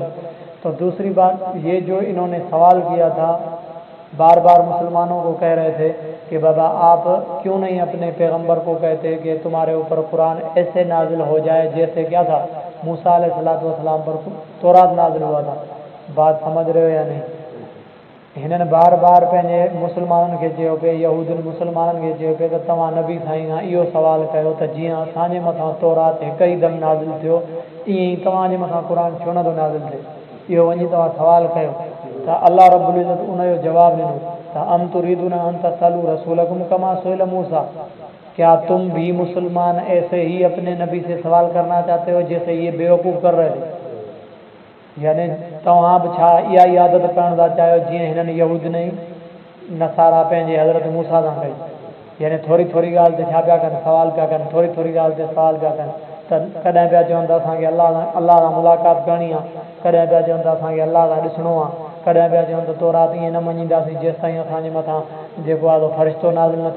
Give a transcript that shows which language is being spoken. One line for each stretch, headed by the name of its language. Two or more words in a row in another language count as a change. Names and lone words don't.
Urdu: تو دوسری بات یہ جو انہوں نے سوال کیا تھا, بار بار مسلمانوں کو کہہ رہے تھے کہ بابا آپ کیوں نہیں اپنے پیغمبر کو کہتے کہ تمہارے اوپر قرآن ایسے نازل ہو جائے جیسے کیا تھا, موسیٰ علیہ السلام پر تورات نازل ہوا تھا. بات سمجھ رہے ہو یا نہیں؟
Sindhi: हिननि बार बार पंहिंजे मुस्लमाननि खे चयो पिए, यहूदियुनि मुस्लमाननि खे चयो पिए त तव्हां नबी साईं खां इहो सुवालु कयो त जीअं असांजे मथां तौरात हिकु ई दम नाज़िल थियो ईअं ई तव्हांजे मथां क़ुर छो नथो नाज़िल थिए. इहो वञी तव्हां सुवालु कयो. त अल्लाह रब्बुल इज़्ज़त उन जो जवाबु ॾिनो त
Arabic: أم تريدون أن تسألوا رسولكم كما سئل موسى.
Urdu: کیا تم بھی مسلمان ایسے ہی اپنے نبی سے سوال کرنا چاہتے ہو جیسے یہ بیوقوف کر رہے تھے.
Sindhi: यानी तव्हां बि छा इहा ई आदत करण था चाहियो जीअं हिननि यहूदी ने नसारा पंहिंजे हज़रत मूसा सां कई. यानी थोरी थोरी ॻाल्हि ते छा पिया कनि, सवाल पिया कनि, थोरी थोरी ॻाल्हि ते सवाल पिया कनि. त कॾहिं पिया चवनि त असांखे अल्लाह सां मुलाक़ात करणी आहे, कॾहिं पिया चवनि त असांखे अल्लाह सां ॾिसणो आहे, कॾहिं पिया चवनि त तौरात ईअं न मञींदासीं जेसि ताईं असांजे मथां जेको आहे फ़रिश्तो नाज़िल न थिए.